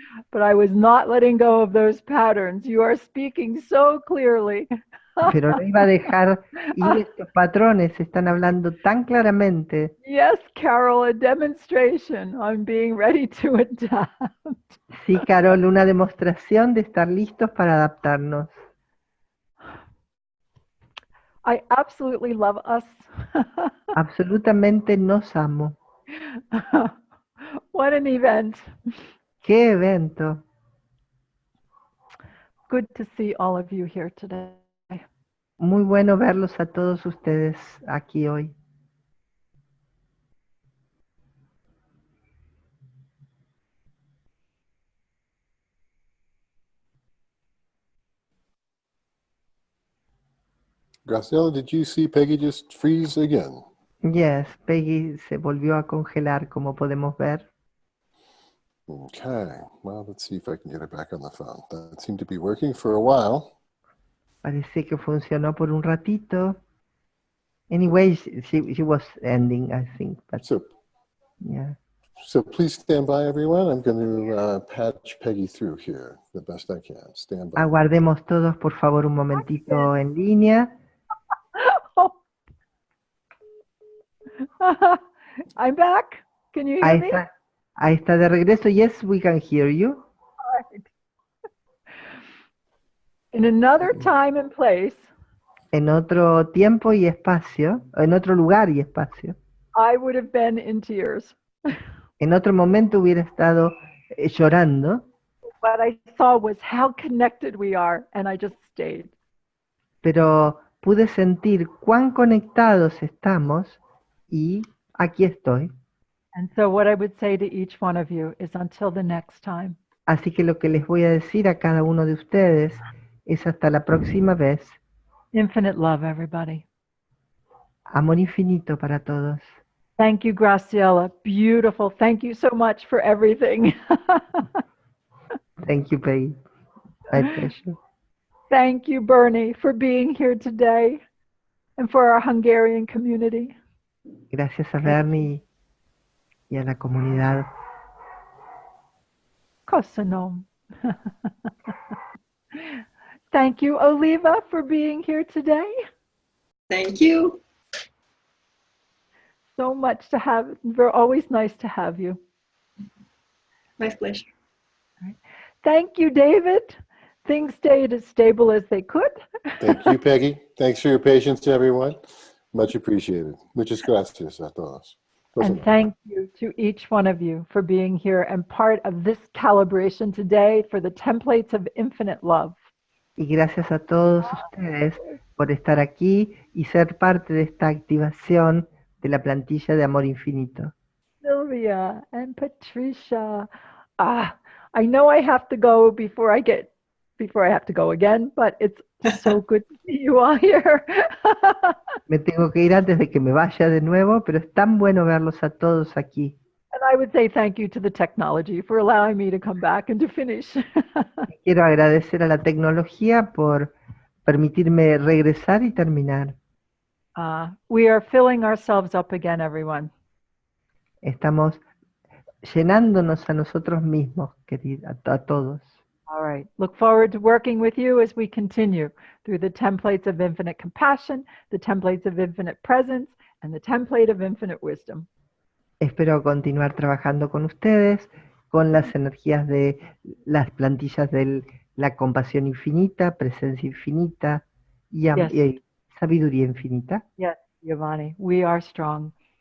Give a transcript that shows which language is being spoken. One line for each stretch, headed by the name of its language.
English: but I was not letting go of those patterns. You are speaking so clearly.
Spanish: pero no iba a dejar ir estos patrones. Están hablando tan claramente.
English: Yes, Carol, a demonstration on being ready to adapt.
Spanish: Sí, Carol, una demostración de estar listos para adaptarnos.
English: I absolutely love us.
Spanish: Absolutamente nos amo.
English: What an event.
Spanish: ¡Qué evento!
English: Good to see all of you here today.
Spanish: Muy bueno verlos a todos ustedes aquí hoy.
English: Graciela, did you see Peggy just freeze again?
Spanish: Yes, Peggy se volvió a congelar, como podemos ver.
English: Okay, well, let's see if I can get her back on the phone. That seemed to be working for a while.
Spanish: Parece que funcionó por un ratito.
English: Anyway, she was ending, I think, but So, yeah. so please stand by, everyone. I'm going to patch Peggy through here the best I can. Stand by.
Spanish: Aguardemos todos, por favor, un momentito en línea. Oh.
English: I'm back. Can you hear me?
Spanish: Ahí está de regreso.
English: Yes, we can hear you. All right. In another time and place,
Spanish: En otro tiempo y espacio, en otro lugar y espacio,
English: I would have been in tears.
Spanish: en otro momento hubiera estado llorando,
English: What I saw was how connected we are, and I just stayed.
Spanish: pero pude sentir cuán conectados estamos y aquí estoy.
English: And so, what I would say to each one of you is until the next time.
Spanish: Así que lo que les voy a decir a cada uno de ustedes es hasta la próxima vez.
English: Infinite love, everybody.
Spanish: Amor infinito para todos.
English: Thank you, Graciela. Beautiful. Thank you so much for everything. Thank you, Peggy. My pleasure. Thank you, Bernie, for being here today and for our Hungarian community.
Spanish: Gracias a Bernie y a la comunidad.
Hungarian: Köszönöm.
English: Thank you, Oliva, for being here today. Thank you. So much to have. We're always nice to have you. My pleasure. Thank you, David. Things stayed as stable as they could. Thank you, Peggy. Thanks for your patience, everyone. Much appreciated.
Spanish: Muchas gracias a todos.
English: And thank you to each one of you for being here and part of this calibration today for the templates of infinite love.
Spanish: Y gracias a todos ustedes por estar aquí y ser parte de esta activación de la plantilla de Amor Infinito.
English: Sylvia and Patricia. I know I have to go before I have to go again, but it's so good to see you all here.
Spanish: Me tengo que ir antes de que me vaya de nuevo, pero es tan bueno verlos a todos aquí.
English: And I would say thank you to the technology for allowing me to come back and to finish.
Spanish: Quiero agradecer a la tecnología por permitirme regresar y terminar.
English: We are filling ourselves up again, everyone.
Spanish: Estamos llenándonos a nosotros mismos, querida, a todos.
English: All right. Look forward to working with you as we continue through the templates of infinite compassion, the templates of infinite presence, and the template of infinite wisdom.
Spanish: Espero continuar trabajando con ustedes, con las energías de las plantillas de la compasión infinita, presencia infinita y, y sabiduría infinita.
English: Yes, Giovanni, we are strong.